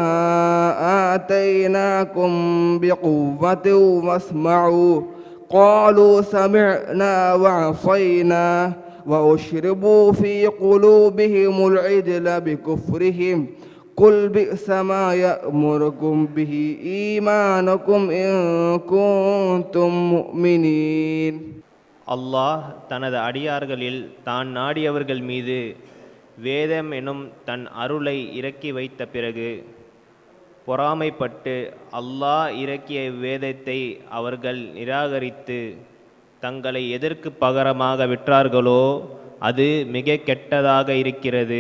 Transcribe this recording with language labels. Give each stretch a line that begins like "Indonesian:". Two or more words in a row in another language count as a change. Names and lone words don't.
Arabic: آتيناكم بقوة واسمعوا قالوا سمعنا وعصينا وأشربوا في قلوبهم العجل بكفرهم قل بئس ما يأمركم به إيمانكم إن كنتم مؤمنين.
Tamil: அல்லாஹ் தனது அடியார்களில் தான் நாடியவர்கள் மீது வேதம் எனும் தன் அருளை இறக்கி வைத்த பிறகு பொறாமைப்பட்டு அல்லாஹ் இறக்கிய வேதத்தை அவர்கள் நிராகரித்து தங்களை எதற்கு பகரமாக விற்றார்களோ அது மிக கெட்டதாக இருக்கிறது.